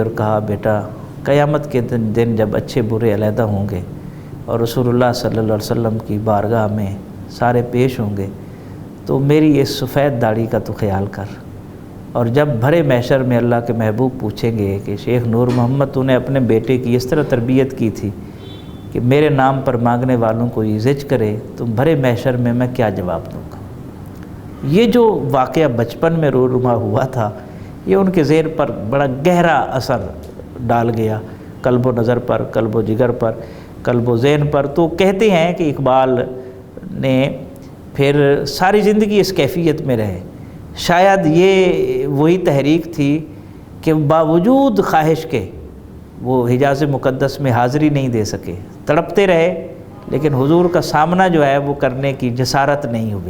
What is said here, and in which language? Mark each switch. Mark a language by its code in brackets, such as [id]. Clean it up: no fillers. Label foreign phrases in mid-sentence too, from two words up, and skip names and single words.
[ur] اور کہا، بیٹا قیامت کے دن جب اچھے برے علیحدہ ہوں گے اور رسول اللہ [ar] صلی اللہ علیہ وسلم [ur] کی بارگاہ میں سارے پیش ہوں گے تو میری اس سفید داڑھی کا تو خیال کر، اور جب بھرے محشر میں اللہ کے محبوب پوچھیں گے کہ شیخ نور محمد تو نے اپنے بیٹے کی اس طرح تربیت کی تھی کہ میرے نام پر مانگنے والوں کو یہ زج کرے، تو بھرے محشر میں کیا جواب دوں گا۔ یہ جو واقعہ بچپن میں رونما ہوا تھا، یہ ان کے ذہن پر بڑا گہرا اثر ڈال گیا، قلب و نظر پر، قلب و جگر پر، قلب و ذہن پر۔ تو کہتے ہیں کہ اقبال نے پھر ساری زندگی اس کیفیت میں رہے۔ شاید یہ وہی تحریک تھی کہ باوجود خواہش کے وہ حجاز مقدس میں حاضری نہیں دے سکے، تڑپتے رہے، لیکن حضور کا سامنا جو ہے وہ کرنے کی جسارت نہیں ہوئی۔